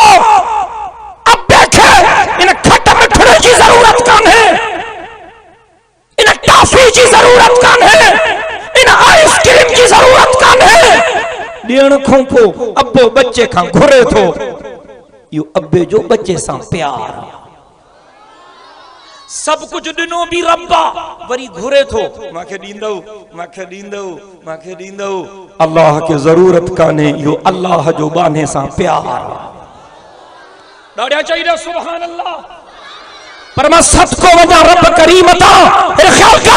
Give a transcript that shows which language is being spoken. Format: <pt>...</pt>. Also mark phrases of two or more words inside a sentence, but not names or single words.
<sd>अबे खे इन खट मिठड़े जी ज़रूरत कान्हे, इन टाफी जी ज़रूरत कान्हे, इन आइसक्रीम जी ज़रूरत कान्हे। ॾियण खां पोइ अबो बच्चे खां घुरे थो, इहो अबे जो बच्चे सां प्यार। सब कुछ ॾिनो बि रब आहे, वरी घुरे थो, मांखे ॾींदो, मांखे ॾींदो, मांखे ॾींदो। अल्लाह खे ज़रूरत कान्हे, इहो अल्लाह जो बाने सां प्यार। ॾाढा चाहिए</sd> <ar>سبحان الله.</ar> <sd>पर मां सदको वञा रब करीम तां, ख्याल कर।</sd>